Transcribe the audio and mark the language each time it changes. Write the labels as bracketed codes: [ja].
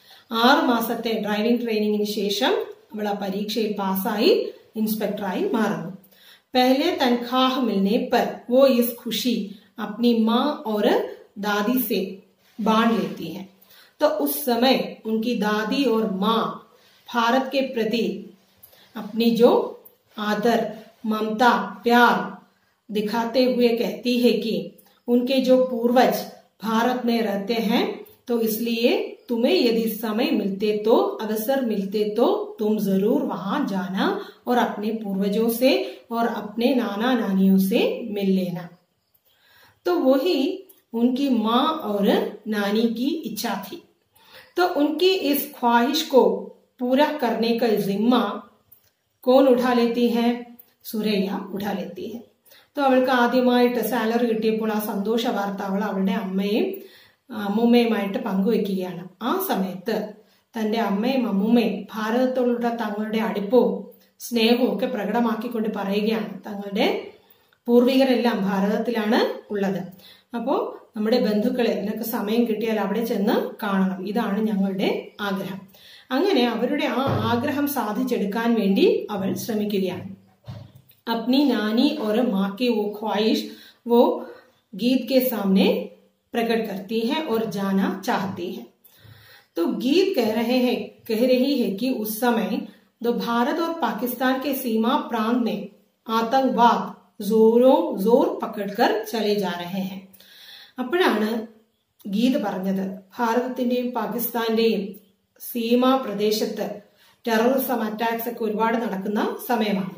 [ml] 6 മാസത്തെ ഡ്രൈവിംഗ് ട്രെയിനിങ്ങിന് ശേഷം അവൾ ആ പരീക്ഷയിൽ പാസ്സായി इंस्पेक्टराई मारूं. [hi] पहले तनख्वाह मिलने पर वो इस खुशी अपनी माँ और दादी से बांट लेती है. तो उस समय उनकी दादी और माँ भारत के प्रति अपनी जो आदर, ममता, प्यार दिखाते हुए कहती है कि उनके जो पूर्वज भारत में रहते हैं, तो इसलिए तुम्हें यदि समय मिलते तो अवसर मिलते तो तुम जरूर वहां जाना और अपने पूर्वजों से और अपने नाना नानियों से मिल लेना. तो वही उनकी माँ और नानी की इच्छा थी. तो उनकी इस ख्वाहिश को पूरा करने का जिम्मा कौन उठा लेती है, സുരയ്യ ഉഠാ लेती है. [ml] तो അവൾക്ക് ആദ്യമായിട്ട് സാലറി കിട്ടിയപ്പോൾ ആ സന്തോഷ വാർത്ത അവൾ അവളുടെ അമ്മൂമ്മയുമായിട്ട് പങ്കുവെക്കുകയാണ്. ആ സമയത്ത് തന്റെ അമ്മയും അമ്മൂമ്മയും ഭാരതത്തോടുള്ള തങ്ങളുടെ അടുപ്പവും സ്നേഹവും ഒക്കെ പ്രകടമാക്കിക്കൊണ്ട് പറയുകയാണ്, തങ്ങളുടെ പൂർവികരെല്ലാം ഭാരതത്തിലാണ് ഉള്ളത്, അപ്പോ നമ്മുടെ ബന്ധുക്കളെ നിനക്ക് സമയം കിട്ടിയാൽ അവിടെ ചെന്ന് കാണണം, ഇതാണ് ഞങ്ങളുടെ ആഗ്രഹം. അങ്ങനെ അവരുടെ ആ ആഗ്രഹം സാധിച്ചെടുക്കാൻ വേണ്ടി അവൾ ശ്രമിക്കുകയാണ്. [hi] अपनी नानी और माँ की वो ख्वाहिश वो गीत के सामने प्रकट करती है और जाना चाहती है. तो गीत कह रही है कि उस समय तो भारत और पाकिस्तान के सीमा प्रांत में आतंकवाद जोर पकड़कर चले जा रहे हैं. [ml] അപ്പോഴാണ് ഗീത് പറഞ്ഞത്, ഭാരതത്തിന്റെയും പാകിസ്ഥാന്റെയും സീമാ പ്രദേശത്ത് ടെററിസം അറ്റാക്സ് ഒക്കെ ഒരുപാട് നടക്കുന്ന സമയമാണ്.